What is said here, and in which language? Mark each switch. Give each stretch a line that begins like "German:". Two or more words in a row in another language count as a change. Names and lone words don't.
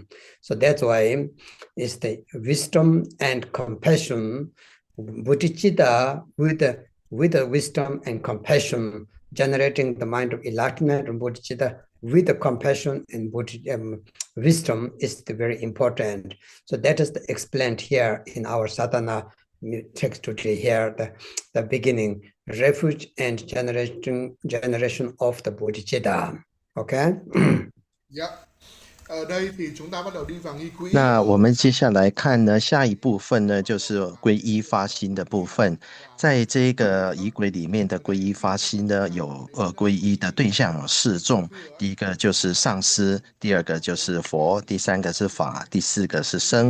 English: So that's why it's the wisdom and compassion, bodhicitta with the wisdom and compassion, generating the mind of enlightenment, and bodhicitta with the compassion and wisdom is very important. So that is explained here in our sadhana text today here, the beginning, refuge and generation of the bodhicitta. Okay.
Vietnamese: Dạ. Ở đây thì chúng ta bắt đầu đi vào nghi quỹ.
Chinese: 那我们接下来看呢，下一部分呢就是皈依发心的部分。在这个仪轨里面的皈依发心呢，有皈依的对象有4种，第一个就是上师，第二个就是佛，第三个是法，第四个是僧。